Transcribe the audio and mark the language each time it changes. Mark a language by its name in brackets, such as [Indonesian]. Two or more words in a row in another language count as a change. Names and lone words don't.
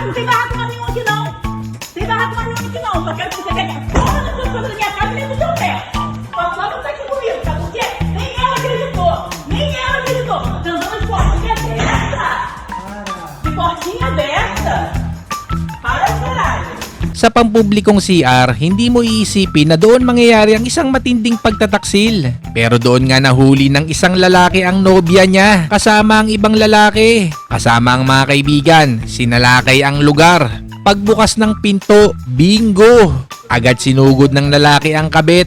[Portuguese] Não tem barraco mais nenhum aqui, não. Tem barraco mais nenhum aqui, não. Só quero que você pegue a porra das suas coisas da minha casa e nem do seu pé. Sua sogra não tá aqui comigo, sabe por quê? Nem ela acreditou. Nem ela acreditou. Tá andando de portinha dessa. De portinha dessa. Para, caralho. [Filipino] Sa pampublikong CR, hindi mo iisipin na doon mangyayari ang isang matinding pagtataksil. Pero doon nga nahuli ng isang lalaki ang nobya niya kasama ang ibang lalaki. Kasama ang mga kaibigan, sinalakay ang lugar. Pagbukas ng pinto, bingo! Agad sinugod ng lalaki ang kabit.